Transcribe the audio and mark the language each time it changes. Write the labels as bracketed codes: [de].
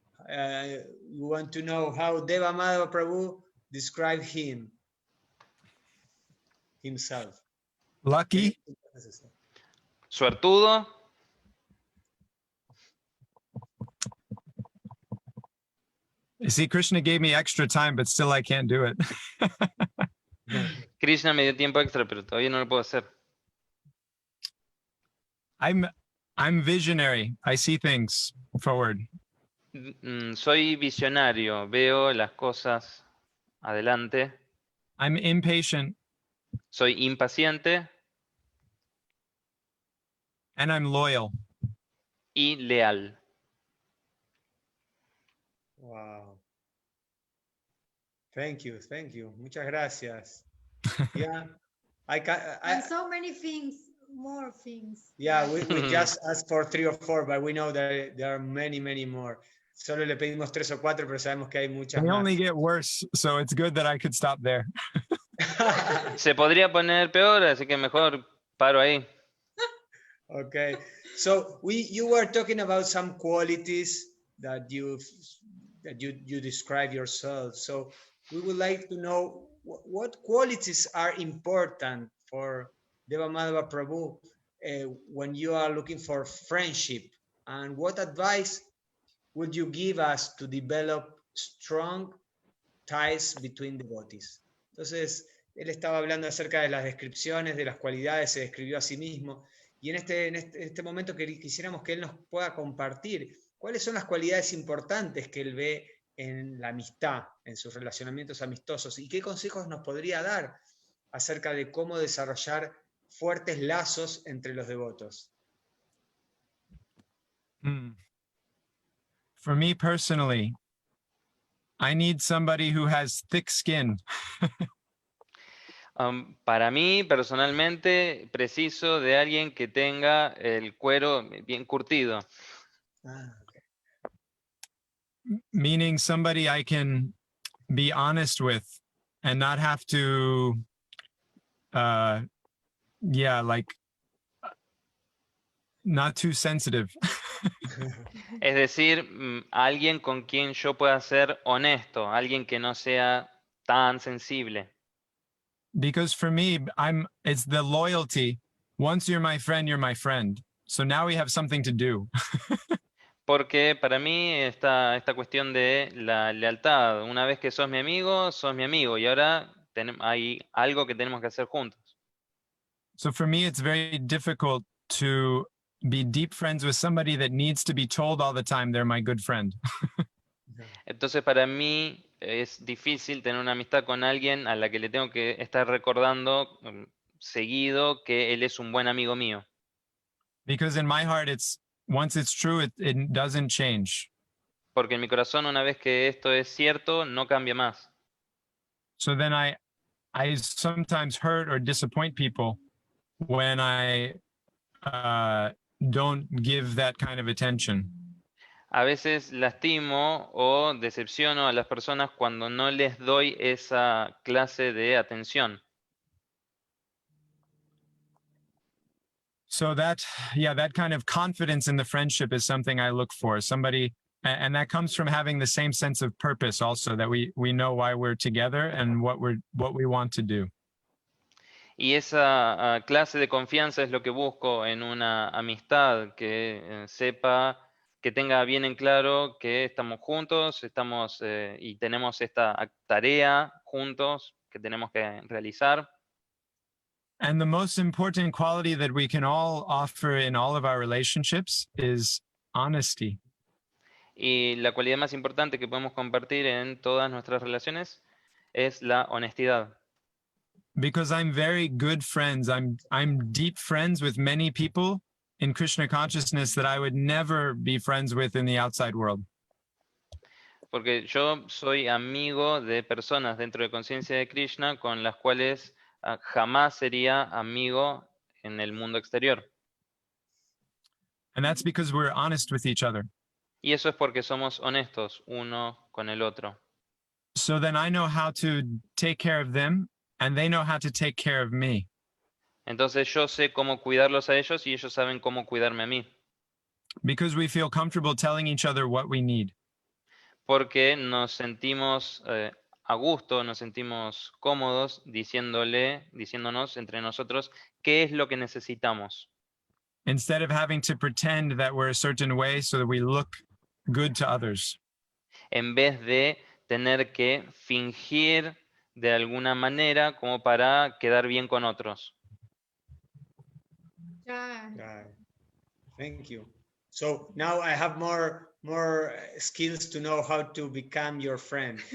[en] we want to know how Deva Madhava Prabhu described himself. Lucky. [es] Suertudo. [en] You see, Krishna gave me extra time, but still I can't do it. [es] Krishna me dio tiempo extra, pero todavía no lo puedo hacer. [en] I'm visionary. I see things forward. [es] Soy visionario, veo las cosas adelante. [en] I'm impatient [es] Soy impaciente [en] and I'm loyal. [es] y leal. [en] Wow. Thank you. [es] Muchas gracias. Yeah, [en] And so many things, more things. yeah, we just asked for 3 or 4, but we know that there are many more. [es] Solo le pedimos 3 o 4, pero sabemos que hay muchas [en] They [es] más. [en] only get worse, so it's good that I could stop there. [es] Se podría poner peor, así que mejor paro ahí. [en] Okay, so you were talking about some qualities that you describe yourself. So we would like to know what qualities are important for Deva Madhava Prabhu when you are looking for friendship, and what advice would you give us to develop strong ties between devotees? [es] Entonces, él estaba hablando acerca de las descripciones, de las cualidades, se describió a sí mismo, y en este momento quisiéramos que él nos pueda compartir cuáles son las cualidades importantes que él ve en la amistad, en sus relacionamientos amistosos, y qué consejos nos podría dar acerca de cómo desarrollar fuertes lazos entre los devotos. [en] For me personally, I need somebody who has thick skin. [es] Para mí, personalmente, preciso de alguien que tenga el cuero bien curtido. [en] Okay. Meaning somebody I can be honest with and not have to, not too sensitive. [es] Es decir, alguien con quien yo pueda ser honesto, alguien que no sea tan sensible. [en] Because for me, it's the loyalty. Once you're my friend, you're my friend. So now we have something to do. [es] Porque para mí esta cuestión de la lealtad, una vez que sos mi amigo, y ahora hay algo que tenemos que hacer juntos. [en] So for me, it's very difficult to be deep friends with somebody that needs to be told all the time they're my good friend. [es] Entonces para mí es difícil tener una amistad con alguien a la que le tengo que estar recordando seguido que él es un buen amigo mío. [en] Because in my heart, once it's true, it doesn't change. [es] Porque en mi corazón, una vez que esto es cierto, no cambia más. [en] So then I sometimes hurt or disappoint people when I don't give that kind of attention. [es] A veces lastimo o decepciono a las personas cuando no les doy esa clase de atención. [en] So that kind of confidence in the friendship is something I look for. Somebody, and that comes from having the same sense of purpose also, that we know why we're together and what we want to do. [es] Y esa clase de confianza es lo que busco en una amistad, que sepa, que tenga bien en claro que estamos juntos, y tenemos esta tarea juntos que tenemos que realizar. [en] And the most important quality that we can all offer in all of our relationships is honesty. [es] Y la cualidad más importante que podemos compartir en todas nuestras relaciones es la honestidad. [en] Because I'm very good friends. I'm deep friends with many people in Krishna consciousness that I would never be friends with in the outside world. [es] Porque yo soy amigo de personas dentro de conciencia de Krishna con las cuales jamás sería amigo en el mundo exterior. [en] And that's because we're honest with each other. [es] Y eso es porque somos honestos uno con el otro. [en] So then I know how to take care of them and they know how to take care of me. [es] Entonces yo sé cómo cuidarlos a ellos y ellos saben cómo cuidarme a mí. [en] Because we feel comfortable telling each other what we need. [es] porque nos sentimos a gusto, nos sentimos cómodos diciéndonos entre nosotros qué es lo que necesitamos. [en] instead of having to pretend that we're a certain way so that we look good to others. [es] En vez de tener que fingir de alguna manera como para quedar bien con otros. [en] Yeah. Thank you. So now I have more skills to know how to become your friend.